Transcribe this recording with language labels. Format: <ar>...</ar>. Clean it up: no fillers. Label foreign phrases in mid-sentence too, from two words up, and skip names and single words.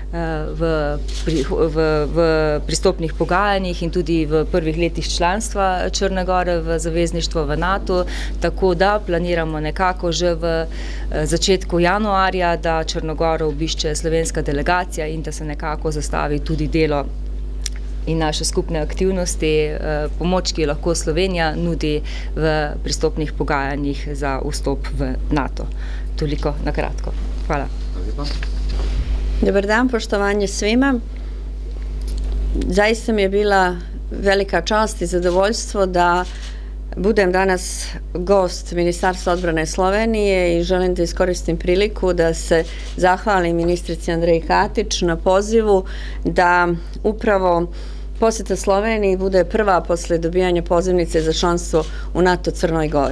<sl>v pristopnih pogajanjih in tudi v prvih letih članstva Črne Gore v zavezništvo v NATO, tako da planiramo nekako že v začetku januarja, da Črno Goro obišče slovenska delegacija in da se nekako zastavi tudi delo in naše skupne aktivnosti, pomoč, ki jo lahko Slovenija nudi v pristopnih pogajanjih za vstop v NATO. Toliko na kratko. Hvala.</sl> <sr>Dobar dan, poštovanje svima. Zaista mi je bila velika čast i zadovoljstvo da budem danas gost Ministarstva odbrane Slovenije i želim da iskoristim priliku da se zahvalim ministrici Andreji Katić na pozivu da upravo posjeta Sloveniji bude prva posle dobijanja pozivnice za članstvo u NATO Crnoj Gori.</sr>